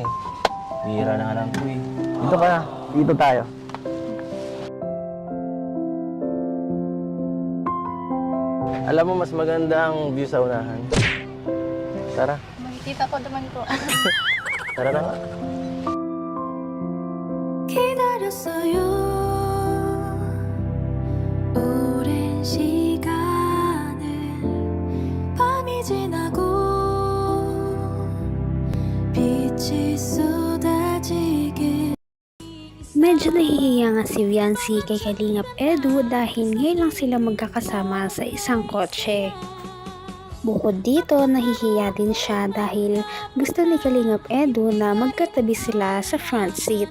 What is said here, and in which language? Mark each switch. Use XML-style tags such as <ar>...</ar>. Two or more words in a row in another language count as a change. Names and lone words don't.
<tl>Bihira na nga lang ko eh. Dito ka na. Dito tayo. Alam mo, mas maganda ang view sa unahan. Tara. Makikita ko naman po. Tara na nga.</tl> <ko>기다렸어요. 오랜 시간을 밤이 지나고 빛이 쏟아지게.</ko> <tl>Medyo nahihiya nga si Viancy kay Kalingap Edu dahil ngayon lang sila magkakasama sa isang kotse. Bukod dito, nahihiya din siya dahil gusto ni Kalingap Edu na magkatabi sila sa front seat.</tl>